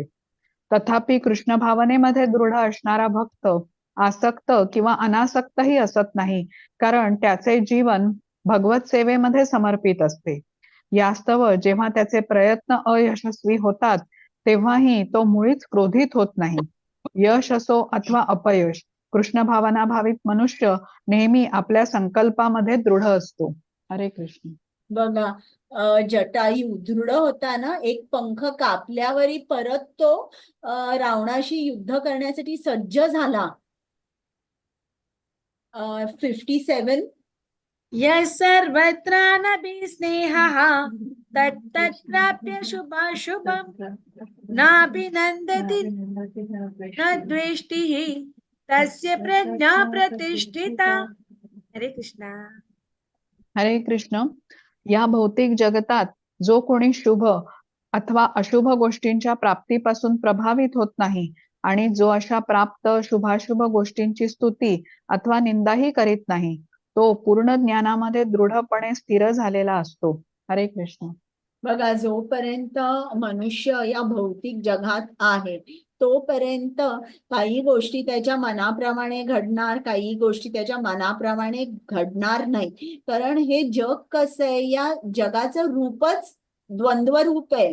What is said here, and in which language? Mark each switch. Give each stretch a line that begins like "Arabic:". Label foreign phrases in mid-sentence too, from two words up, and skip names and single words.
Marathi: तथापि कृष्ण भावनेमध्ये दृढ असणारा भक्त आसक्त किंवा अनासक्तही असत नाही, कारण त्याचे जीवन भगवत सेवेमध्ये समर्पित असते. यास्तव जेव्हा त्याचे प्रयत्न अयशस्वी होतात तेव्हाही तो मुळीच क्रोधित होत नाही. यश असो अथवा अपयश, कृष्ण भावना भावित मनुष्य नेहमी आपल्या संकल्पामध्ये दृढ असतो. हरे कृष्ण. बघा, जटायू दृढ होता ना, एक पंख कापल्यावरही परत तो रावणाशी युद्ध करण्यासाठी सज्ज झाला. 57.
Sanskrit: यः सर्वत्र नभिस्नेहः तत्तत्राप्य शुभाशुभम् नाभिनन्दति न द्वेष्टिः तस्य प्रज्ञा प्रतिष्ठिता.
Marathi: हरे कृष्णा. हरे कृष्ण. या भौतिक जगतात जो कोणी शुभ अथवा अशुभ गोष्टींच्या प्राप्तीपासून प्रभावित होत नाही आणि जो अशा प्राप्त शुभाशुभ गोष्टींची स्तुती अथवा निंदाही करीत नाही, तो पूर्ण ज्ञानामध्ये दृढपणे स्थिर झालेला असतो. हरे कृष्ण. बघा, जोपर्यंत मनुष्य या भौतिक जगात आहे तोपर्यंत काही गोष्टी त्याच्या मनाप्रमाणे घडणार, काही गोष्टी त्याच्या मनाप्रमाणे घडणार नाही. कारण हे जग कसं आहे, या जगाचं रूपच द्वंद्व रूप आहे.